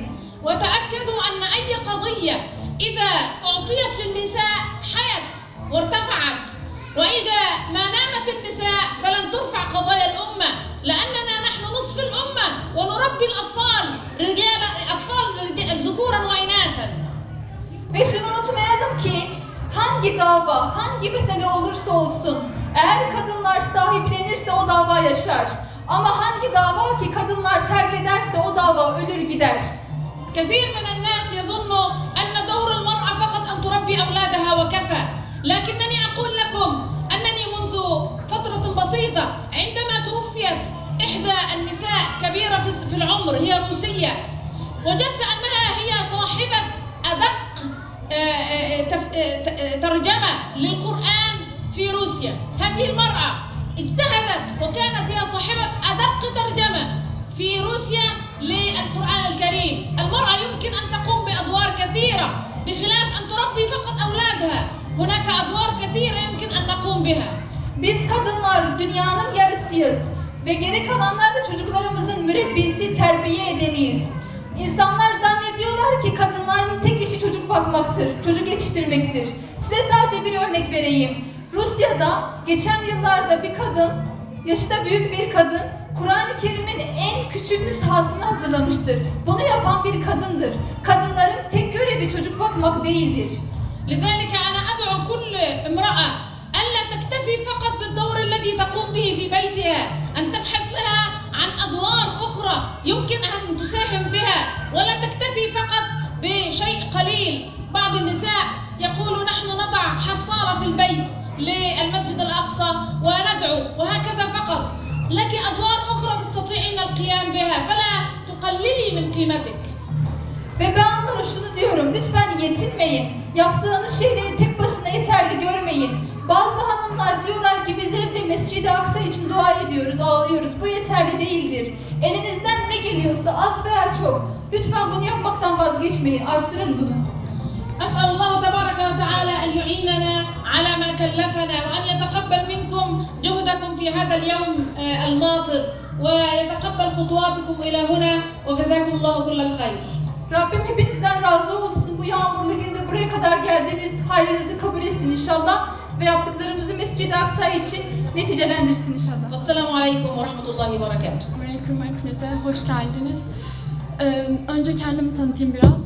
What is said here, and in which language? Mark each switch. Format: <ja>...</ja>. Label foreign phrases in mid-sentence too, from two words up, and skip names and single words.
<ar>وتأكدوا أن أي قضية إذا أعطيت للنساء حيت وارتفعت وإذا ما نامت النساء فلن ترفع قضايا الأمة لأننا نحن نصف الأمة ونربي الأطفال ذكورا وإناثا.</ar> <tr>Ve şunu unutmayalım ki hangi dava, hangi mesele olursa olsun eğer kadınlar sahiplenirse o dava yaşar. Ama hangi dava ki kadınlar terk ederse o dava ölür gider.</tr> <ar>كثير من الناس يظن أن دور المرأة فقط أن تربي أولادها وكفى. لكنني أقول لكم أنني منذ فترة بسيطة عندما توفيت إحدى النساء كبيرة في العمر هي روسية وجدت أنها هي صاحبة أدق ترجمة للقرآن في روسيا. هذه المرأة اجتهدت وكانت هي صاحبة أدق ترجمة في روسيا للقرآن الكريم. المرأة يمكن أن تقوم بأدوار كثيرة بخلاف أن تربي فقط أولادها. هناك أدوار كثيرة يمكن أن نقوم بها.</ar> <tr>Biz kadınlar dünyanın yarısıyız ve geri kalanlar da çocuklarımızın mürebbisi, terbiye edeniyiz. İnsanlar zannediyorlar ki kadınların tek işi çocuk bakmaktır, çocuk yetiştirmektir. Size sadece bir örnek vereyim. Rusya'da geçen yıllarda bir kadın, yaşı da büyük bir kadın, Kur'an-ı Kerim'in en küçük nüshasını hazırlamıştır. Bunu yapan bir kadındır. Kadınların tek görevi çocuk bakmak değildir. لذلك أنا أدعو كل امرأة ألا تكتفي فقط بالدور الذي تقوم به في بيتها، أن تبحث لها عن أدوار أخرى يمكن أن تساهم بها، ولا تكتفي فقط بشيء قليل. بعض النساء يقول نحن نضع حصالة في البيت للمسجد الأقصى وندعو وهكذا فقط. لك أدوار أخرى تستطيعين القيام بها فلا تقللي من قيمتك. Ve ben onlara şunu diyorum, lütfen yetinmeyin. Yaptığınız şeyleri tek başına yeterli görmeyin. Bazı hanımlar diyorlar ki biz evde Mescid-i Aksa için dua ediyoruz, ağlıyoruz. Bu yeterli değildir. Elinizden ne geliyorsa az veya çok. Lütfen bunu yapmaktan vazgeçmeyin, arttırın bunu.</tr> <ar>أسأل الله تبارك وتعالى أن يعيننا على ما كلفنا وأن يتقبل منكم جهدكم في هذا اليوم الماطر ويتقبل خطواتكم إلى هنا وجزاكم الله كل الخير.</ar> <tr>Rabbim hepinizden razı olsun. Bu yağmurlu günde buraya kadar geldiniz. Hayrınızı kabul etsin inşallah. Ve yaptıklarımızı Mescid-i Aksa için neticelendirsin inşallah.</tr> <ar>والسلام عليكم ورحمة الله وبركاته.</ar> <tr>Aleyküm hepinize, hoş geldiniz. Önce kendimi tanıtayım biraz.</tr>